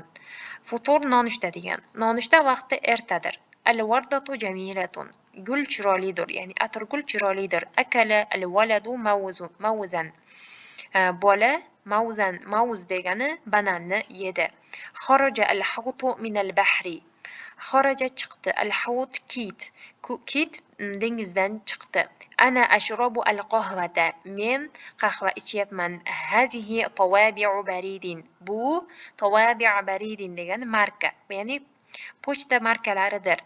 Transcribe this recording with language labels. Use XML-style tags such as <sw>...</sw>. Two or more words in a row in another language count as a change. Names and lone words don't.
<uz>Futur nonushta degan. Nonushta vaqti ertadir.</uz> <ar>الوردة جميلة.</ar> <uz>Gul chiroylidir, ya'ni atirgul chiroylidir.</uz> <ar>أكل الولد موزا.</ar> <uz>Bola mavz degani bananni yedi.</uz> <ar>خرج الحوت من البحر.</ar> <uz>Xaraja chiqdi, al-hut kit. Kit dengizdan chiqdi.</uz> <ar>أنا أشرب القهوة.</ar> <uz>Men qahva ichyapman.</uz> <ar>هذه طوابع بريد.</ar> <uz>Bu</uz> <ar>طوابع بريد</ar> <uz>degani marka, ya'ni pochta markalaridir.</uz>